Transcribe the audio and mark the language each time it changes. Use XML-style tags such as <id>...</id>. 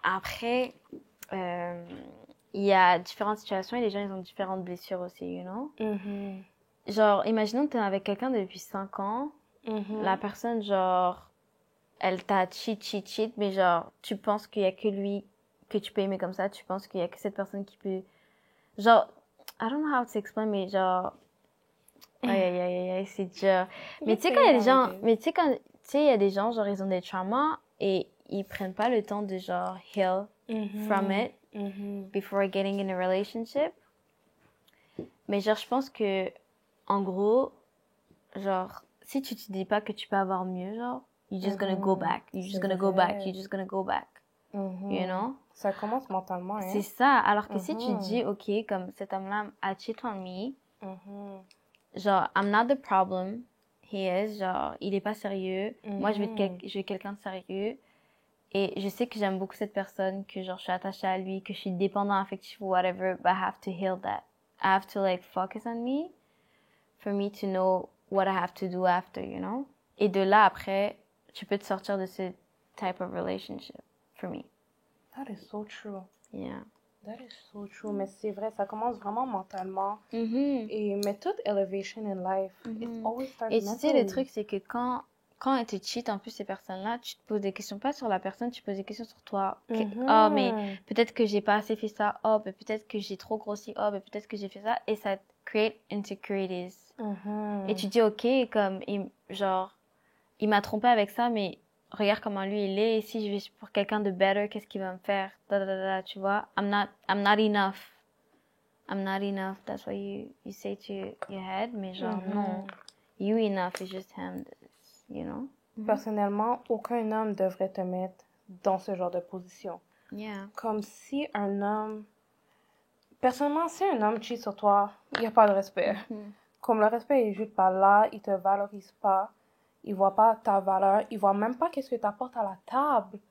<fr>après, il y a différentes situations et les gens, ils ont différentes blessures aussi,</fr> <en>you know?</en> <fr>Genre, imaginons que t'es avec quelqu'un depuis 5 ans. La personne, genre, elle t'a cheat, mais genre, tu penses qu'il y a que lui que tu peux aimer comme ça. Tu penses qu'il y a que cette personne qui peut...</fr> <en>Genre, I don't know how to explain,</en> <fr>mais genre... Aïe, c'est dur. Mais tu sais, quand il y a des gens... Mais tu sais, il y a des gens, genre, ils ont des traumas et ils prennent pas le temps de, genre,</fr> <en>heal from it before getting in a relationship.</en> <fr>Mais genre, je pense que, en gros, genre, si tu te dis pas que tu peux avoir mieux, genre,</fr> <en>you're just gonna go back. You're just gonna go back. You're just gonna go back. You know?</en> <fr>Ça commence mentalement, hein? C'est ça. Alors que si tu dis, OK, comme cet homme-là a</fr> <en>cheat on me,</en> <fr>genre,</fr> <en>I'm not the problem. He is.</en> <fr>Genre, il est pas sérieux. Moi, je veux quelqu'un de sérieux. Et je sais que j'aime beaucoup cette personne, que genre, je suis attachée à lui, que je suis dépendant affectif ou whatever,</fr> <en>but I have to heal that. I have to, like, focus on me for me to know what I have to do after, you know?</en> <fr>Et de là, après, tu peux te sortir de ce</fr> <en>type of relationship, for me. That is so true. Yeah. That is so true.</en> <fr>Mais c'est vrai, ça commence vraiment mentalement. Mm-hmm. Mais toute</fr> <en>elevation in life, it always starts</en> <fr>Et tu sais, le</fr> <en>mentally.</en> <fr>truc, c'est que quand elles te cheat, en plus, ces personnes-là, tu te poses des questions pas sur la personne, tu poses des questions sur toi. Oh, mais peut-être que j'ai pas assez fait ça. Oh, mais peut-être que j'ai trop grossi. Oh, mais peut-être que j'ai fait ça. Et ça te</fr> <en>create insecurities. Mhm.</en> <fr>Et tu dis, ok, comme, genre, il m'a trompé avec ça, mais regarde comment lui il est. Et si je vais pour quelqu'un de better, qu'est-ce qu'il va me faire?</fr> <en>Da, da, da, da,</en> <fr>tu vois?</fr> <en>I'm not enough. I'm not enough. That's what you say to your head.</en> <fr>Mais genre, non.</fr> <en>You enough is just him, you know?</en> <fr>Personnellement, aucun homme devrait te mettre dans ce genre de position.</fr> <en>Yeah.</en> <fr>Comme si un homme... Personnellement, si un homme cheat sur toi, il n'y a pas de respect. Comme le respect est juste pas là, il te valorise pas, il voit pas ta valeur, il voit même pas qu'est-ce que tu apportes à la table.</fr>